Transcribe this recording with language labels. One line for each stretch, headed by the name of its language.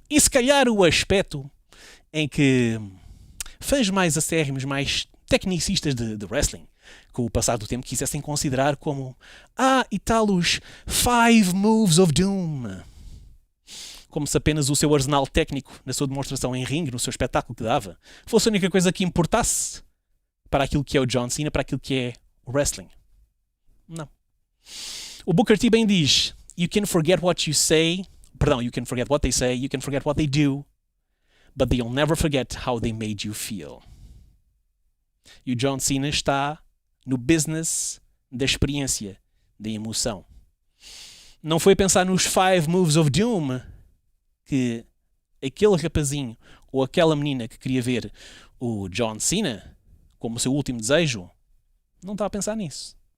Portuguese: E se calhar o aspecto em que fãs mais acérrimos, mais tecnicistas de wrestling, com o passar do tempo, quisessem considerar como e tal os 5 Moves of Doom. Como se apenas o seu arsenal técnico, na sua demonstração em ringue, no seu espetáculo que dava, fosse a única coisa que importasse para aquilo que é o John Cena, para aquilo que é o wrestling. Não. O Booker T bem diz:
English: You can forget what you say, you can forget what they say, you can forget what they do, but they'll never forget how they made you feel.
Portuguese: E o John Cena está no business da experiência, da emoção. Não foi pensar nos 5 Moves of Doom que aquele rapazinho ou aquela menina que queria ver o John Cena como seu último desejo, não estava a pensar nisso.